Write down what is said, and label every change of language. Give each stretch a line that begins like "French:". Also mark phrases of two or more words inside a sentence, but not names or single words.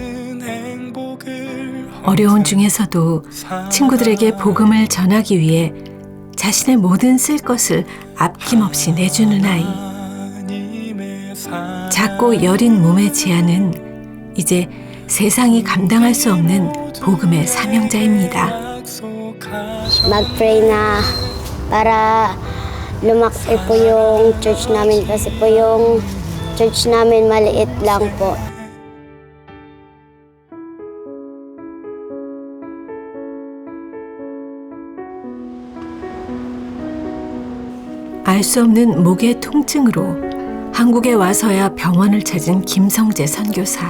Korean: 어려운 중에서도 친구들에게 복음을 전하기 위해 자신의 모든 쓸 것을 아낌없이 내주는 아이. 작고 여린 몸의 지아는 이제 세상이 감당할 수 없는 복음의 사명자입니다.
Filipino: Mag-pray na para lumaki po yung church namin kasi po yung church namin maliit lang po.
Korean: 알 수 없는 목의 통증으로 한국에 와서야 병원을 찾은 김성재 선교사.